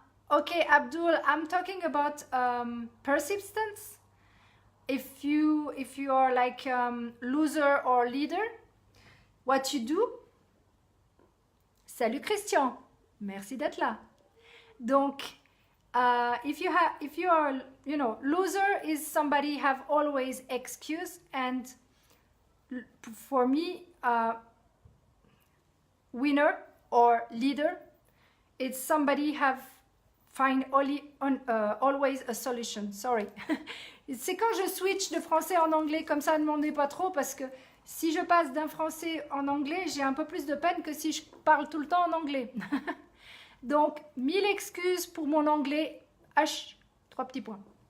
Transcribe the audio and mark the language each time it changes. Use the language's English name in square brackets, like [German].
[English] Okay, Abdul, I'm talking about persistence. If you are like loser or leader, what you do. [French] Salut Christian, merci d'être là. [English] Donc, if you are, loser is somebody have always excuse and for me, winner or leader, it's somebody have find always a solution. Sorry. [French] C'est quand je switch de français en anglais, comme ça, ne m'en demandez pas trop, parce que si je passe d'un français en anglais, j'ai un peu plus de peine que si je parle tout le temps en anglais. Donc, 1000 excuses pour mon anglais. H, 3 petits points.